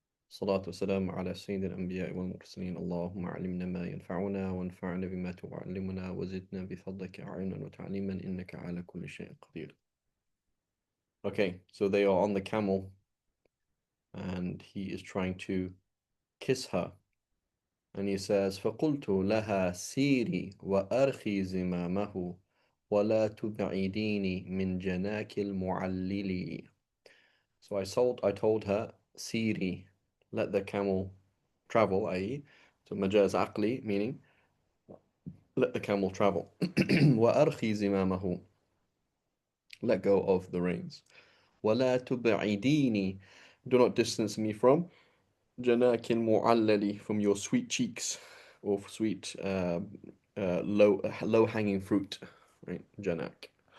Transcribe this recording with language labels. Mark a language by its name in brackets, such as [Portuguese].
[Arabic] الصلاة والسلام على سيد الأنبياء والمرسلين اللهم علمنا ما ينفعنا وانفعنا بما تعلمنا وزدنا بفضلك علما وتعليما إنك على كل شيء قدير. [English] Okay, so they are on the camel and he is trying to kiss her. And he says, [Arabic] فقلت لها سيري وأرخي زمامه ولا تبعديني من جناك المعلل. [English] So I told her, Siri, let the camel travel, i.e., so majaz aqli, meaning let the camel travel. [Arabic] وأرخي زمامه, [English] let go of the reins. [Arabic] ولا تبعديني, [English] do not distance me from [Arabic] جناك المعلل, [English] from your sweet cheeks, or sweet low hanging fruit, right? Janak.